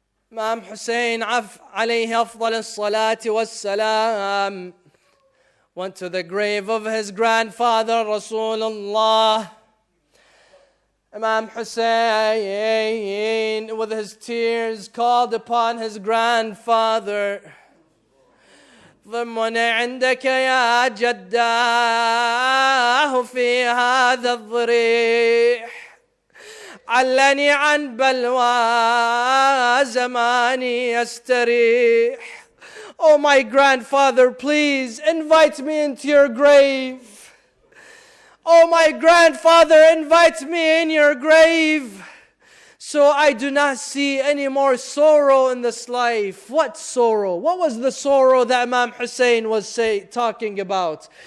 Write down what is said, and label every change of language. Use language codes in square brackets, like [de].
[en] Imam Hussein alayhi afdal as-salati was-salam went to the grave of his grandfather Rasulullah. Imam Hussein, with his tears, called upon his grandfather. [ar] ضمني عندك يا جداه في هذا الضريح علني عن بلوى زماني يستريح. [en] Oh, my grandfather, please invite me into your grave. Oh, my grandfather, invite me in your grave, so I do not see any more sorrow in this life. What sorrow? What was the sorrow that Imam Hussein was talking about?